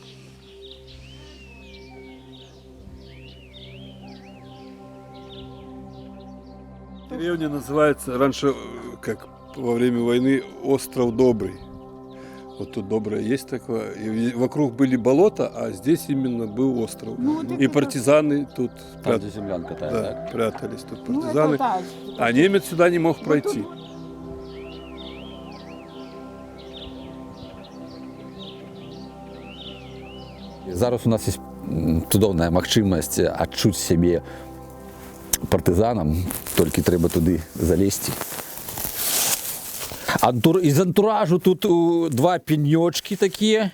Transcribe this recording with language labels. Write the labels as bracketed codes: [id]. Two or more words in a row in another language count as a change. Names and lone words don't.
[ru] Деревня называется раньше, как во время войны, Остров Добрый. Вот тут Доброе есть такое. И вокруг были болота, а здесь именно был остров. И партизаны тут Там, где землянка тая, да, так? прятались. Тут партизаны. А немец сюда не мог пройти. [be] Зараз у нас есть цудоўная магчымасць адчуць сябе партызанам, толькі трэба туды залезці. [ru] Из антуражу тут 2 пенёчкі такія.